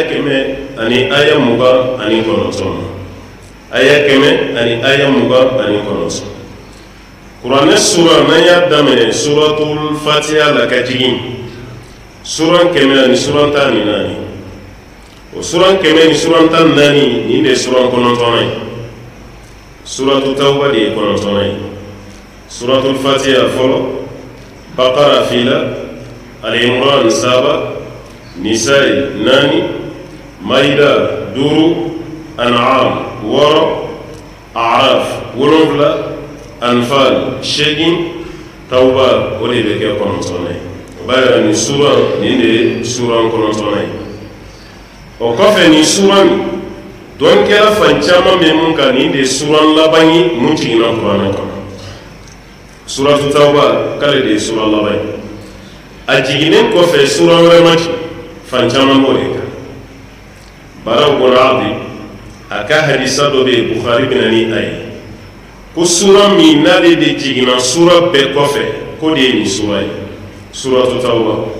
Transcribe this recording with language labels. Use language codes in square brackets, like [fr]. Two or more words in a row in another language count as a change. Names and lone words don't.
[bm] 100 ani aya 29 ma aya 100 ani aya 29 kuranɛ sura n'an y'a daminɛ suratul fatiha la ka jigin sura 100 ani sura 14 o sura 100 ni sura 14 nin de ye sura 9 ye suratul tawba de ye 9 ye suratul fatiha fɔlɔ baqara fila al-imran 7 nisa'i 8 maida 5 an'am woro a'raf wolonfila anfal 8 tawba o de bɛ kɛ 9 ye o b'a yira nin sura nin de ye sura 9 ye o kɔfɛ nin sura min dɔn kɛra fan caman bɛ mun kan nin de ye sura laban ye mun jiginna kuranɛ kɔnɔ suratul tawba k'ale de ye sura laban ye a jiginnen kɔfɛ sura wɛrɛ ma jigin fan caman b'o de kan baraw bɔra abdi a ka hadisa dɔ bɛ yen bukhari bɛna ni a ye ko sura min n'ale de jiginna sura bɛɛ kɔfɛ ko de ye nin sura ye suratul tawba